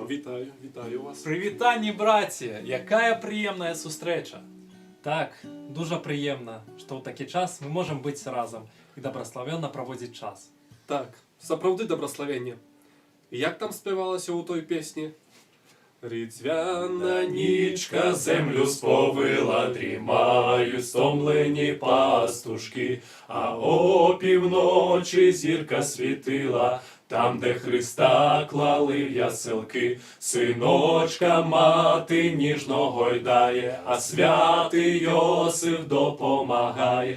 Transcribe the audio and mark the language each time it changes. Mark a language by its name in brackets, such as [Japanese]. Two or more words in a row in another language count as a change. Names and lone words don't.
[Belarusian] Вітаю вас. Прывітанне, браце! Якая прыемная сустрэча! Так, дужа прыемна, што ў такі час мы можам быць разам і дабраславённа праводзіць час. Так, сапраўды дабраславенне. Як там спявалася ў той песні? [Ukrainian] Різдвяна нічка землю сповила, дрімають стомлені пастушки, а опівночі зірка світила, там, де Христа клали в яселки. Синочка мати ніжно гойдає, а святий Йосиф допомагає.